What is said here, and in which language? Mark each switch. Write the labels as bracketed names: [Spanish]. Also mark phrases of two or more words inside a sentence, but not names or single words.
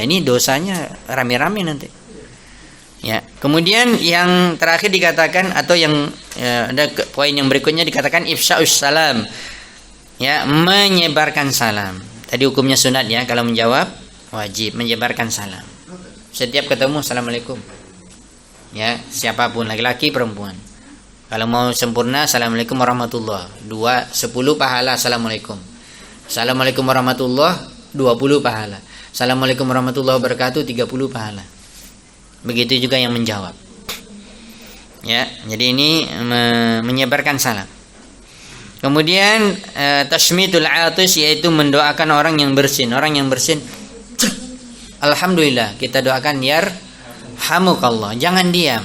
[Indonesian] Ini dosanya rame-rame nanti. Ya, kemudian yang terakhir dikatakan, atau yang ada poin yang berikutnya dikatakan [Arabic] ifsya'us salam. [Indonesian] Ya, menyebarkan salam. Tadi hukumnya sunat ya, kalau menjawab wajib menyebarkan salam. Setiap ketemu assalamualaikum. Ya, siapapun, laki-laki perempuan. Kalau mau sempurna [Arabic] assalamualaikum warahmatullah. [Indonesian] 10 pahala assalamualaikum. [Arabic] Assalamualaikum warahmatullah [Indonesian] 20 pahala. [Arabic] Assalamualaikum warahmatullahi wabarakatuh [Indonesian] 30 pahala. Begitu juga yang menjawab. Ya, jadi ini menyebarkan salam. Kemudian [Arabic] tashmitul atis, [Indonesian] yaitu mendoakan orang yang bersin. Orang yang bersin, alhamdulillah, kita doakan yarhamukallah, jangan diam.